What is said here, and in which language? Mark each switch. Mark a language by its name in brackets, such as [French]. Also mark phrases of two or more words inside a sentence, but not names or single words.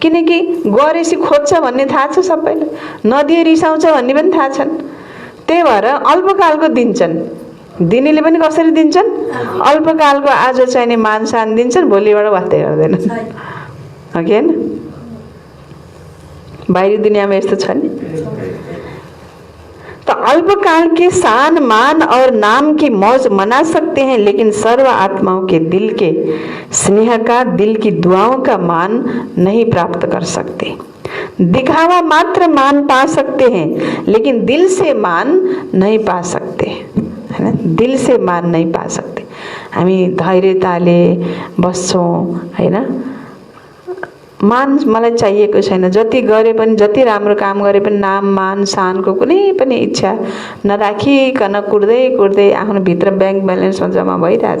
[Nepali] किनकि गरेपछि खोज्छ भन्ने थाहा छ सबैलाई, नदिए रिसाउँछ भन्ने पनि थाहा छन्। त्यही भएर अल्पकालको दिन्छन्, दिनेले पनि कसरी दिन्छन्? अल्पकालको आज चाहिने मान सान दिन्छन्, भोलिबाट वास्तै गर्दैन, हो कि होइन? बाहिरी दुनियाँमा यस्तो छ नि। [Hindi] तो अल्पकाल के शान मान और नाम की मौज मना सकते हैं, लेकिन सर्व आत्माओं के दिल के स्नेह का, दिल की दुआओं का मान नहीं प्राप्त कर सकते। दिखावा मात्र मान पा सकते हैं, लेकिन दिल से मान नहीं पा सकते, है ना? दिल से मान नहीं पा सकते। [Nepali] हामी धैर्यताले बस्छौँ, हैन? मान मलाई चाहिएको छैन, जति गरे पनि, जति राम्रो काम गरे पनि नाम मान शानको कुनै पनि इच्छा नराखिकन कुर्दै कुर्दै आफ्नो भित्र [English] bank balance [Nepali] जम्मा भइरहेछ।